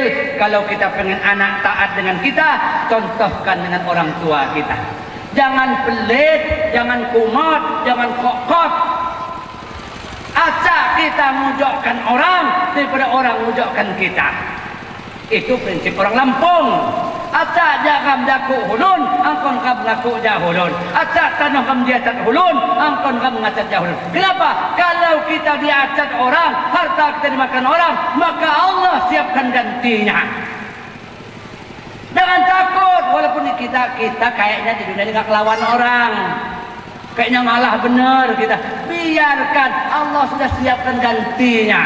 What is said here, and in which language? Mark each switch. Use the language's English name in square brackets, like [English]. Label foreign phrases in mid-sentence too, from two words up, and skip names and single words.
[Indonesian] Kalau kita pengen anak taat dengan kita, contohkan dengan orang tua kita. Jangan pelit, jangan kumot, jangan kokot. Acak kita mujukkan orang daripada orang mujukkan kita. Itu prinsip orang Lampung. [Lampung Api] Acak jagam daku hulun, angkon kam laku jahulun. Acak tanah kam diacat hulun, angkon kam ngacat jahulun. [Indonesian] Kenapa? Kalau kita diacat orang, harta kita dimakan orang, maka Allah siapkan gantinya. Jangan takut, walaupun kita kayaknya di dunia ini gak kelawan orang, kayaknya malah benar kita. Biarkan, Allah sudah siapkan gantinya.